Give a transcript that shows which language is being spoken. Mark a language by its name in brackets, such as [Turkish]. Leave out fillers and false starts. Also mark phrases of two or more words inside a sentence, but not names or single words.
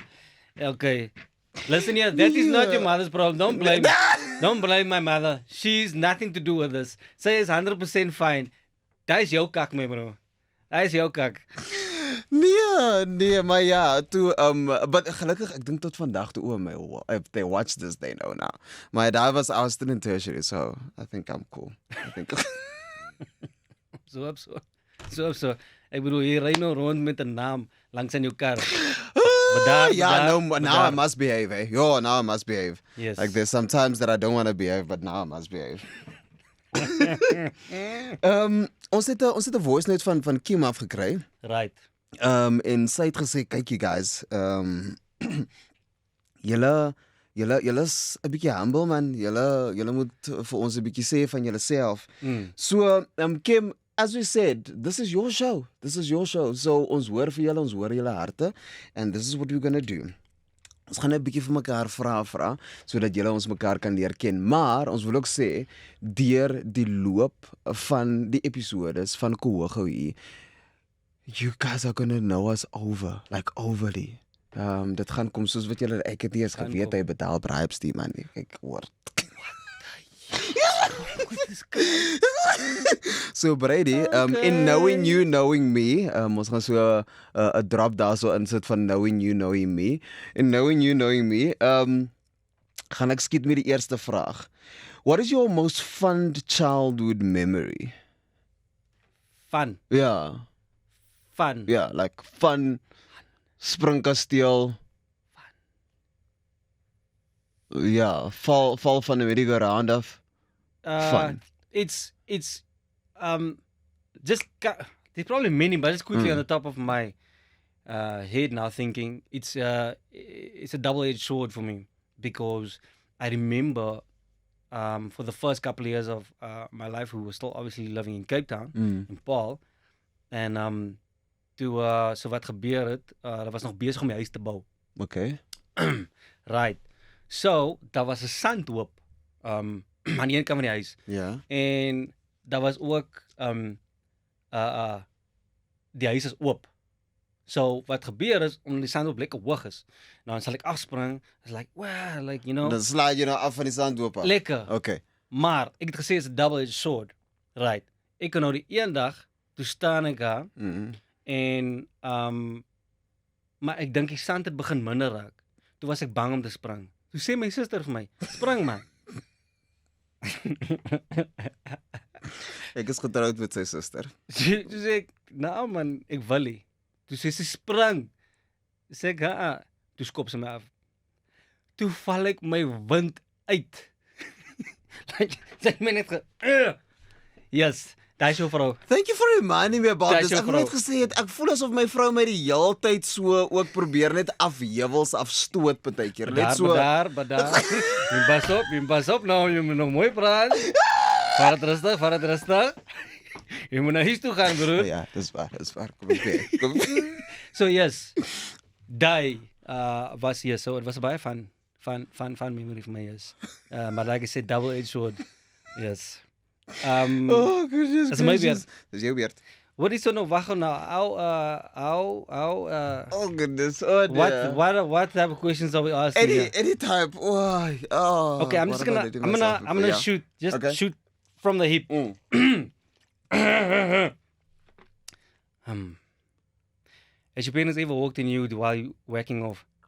[English] Okay. Listen here, that is not your mother's problem. Don't blame my mother. She's nothing to do with this. [Afrikaans] Sy is 100% fine. Dit is jou kak, my bro. Dit is jou kak. Nee, maar ja, toe but gelukkig ek dink tot vandag toe [English] if they watch this they know now. Maar I was still in tertiary, so I think I'm cool. I think So. [Afrikaans] Ek bedoel, jy ry nou rond met 'n naam langs in jou kar. [English] now I must behave, eh? Now I must behave. Yes. Like there's sometimes that I don't want to behave, but now I must behave. [Afrikaans] Ons het 'n [English] voice note [Afrikaans] van Kim afgekry. [English] Right. [Afrikaans] En sy het gesê, kykie guys, julle is 'n bietjie humble, man. Julle moet vir ons 'n bietjie sê van julleself. [English] So, Kim, as we said, this is your show. [Afrikaans] So ons hoor vir julle, ons hoor julle harte, [English] and this is what we're gonna do. [Afrikaans] Ons gaan net 'n bietjie vir mekaar vra sodat julle ons mekaar kan leer ken. Maar ons wil ook sê deur die loop van die episodes van Kohogohi, [English] you guys are gonna know us overly. [Afrikaans] Dit gaan kom soos wat julle ek het nie eens geweet hy betaal bribes die man. Ek hoor. So Brady, [English] in knowing you, knowing me, [Afrikaans] ons gaan so 'n drop daar so insit van [English] knowing you, knowing me. In knowing you, knowing me, [Afrikaans] gaan ek skiet met die eerste vraag. [English] What is your most fond childhood memory? Fun. Yeah, Fun. like fun, [Afrikaans] springkasteel. Ja, val van die merry-go-round af. [English] Fun. It's just there's probably many, but it's quickly on the top of my head now. Thinking it's a double-edged sword for me because I remember for the first couple of years of my life, we were still obviously living in Cape Town in Paul, and [Afrikaans] toe so wat gebeur het, hulle was nog besig om die huis te bou. [English] Okay. Right. [Afrikaans] So daar was 'n sandhoop aan die een kant van die huis. Ja. En daar was ook die huis is oop. So wat gebeur is omdat die sandhoop lekker hoog is. Nou dan sal ek afspring, [English] is like, wow, like you know, [Afrikaans] Dan slaai jy nou af van die sandhoop af. lekker. [English] Okay. [Afrikaans] Maar ek het gesê [English] it's a double-edged sword. Right. [Afrikaans] Ek kan nou die een dag toe staan ek daar en maar ek dink die sand het begin minder raak. Toe was ek bang om te spring. Toe sê my suster vir my, spring man. Ek is getroud met sy suster. Toe sê ek, nou man, ek wil nie. Toe sê sy spring. Toe sê ek, toe skop sy my af. Toe val ek my wind uit. Like, sy het my net yes, daar is jou vrou. [English] Thank you for reminding me about [Afrikaans] Dis [English] this. [Afrikaans] jou Ek het net vrou. gesê het, ek voel asof my vrou my die hele tyd so ook probeer net afhewels afstoot partykeer. Net so. Badar. Jy pas op nou, jy moet nog mooi praat. Vaar het rustig. Jy moet na huis toe gaan, broer. Ja, dis waar. Kom ek. Kom. So yes, die was hier, [English] so it was a baie fun memory for me, yes. But like I said, double-edged sword, yes. Oh, goodness [Afrikaans] Dis my gracious. Dis jou beurt. Wat is so nou wag nou? [English] Oh goodness. Oh dear. What type of questions are we asking here? Any type. Oh. Okay, I'm gonna shoot. Just Okay. shoot from the hip. Has your parents ever walked in you while you whacking off?